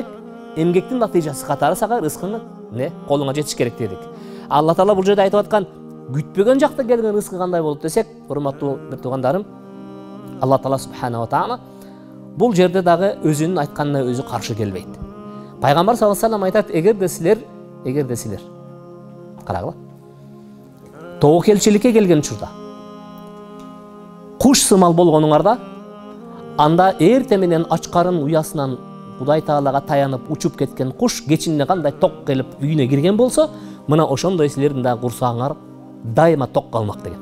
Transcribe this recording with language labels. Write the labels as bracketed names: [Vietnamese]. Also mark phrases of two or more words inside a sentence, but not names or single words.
[Kyrgyz] Эмгектин натыйжасы катары сага рызкыңы колуңа жетиш керек дедик. Алла Таала бул жерде айтып аткан күтпөгөн жакта келген рызкы кандай болот десек, урматтуу бир туугандарым, Алла Таала [Arabic] سبحانه وتعالى [Kyrgyz] бул жерде дагы өзүнүн айтканына өзү каршы келбейт. Пайгамбар [Arabic] صلى الله عليه وسلم [Kyrgyz] айтат: эгерде силер карагыла, тобокелчиликке келген учурда куш сымал болгонуңарда, анда эрте менен ачкарын уясынан Кудай Таалага таянып учуп кеткен куш кечинде кандай ток келип үйүнө кирген болсо, мына ошондой силердин да курсагыңар дайыма ток калмак деген.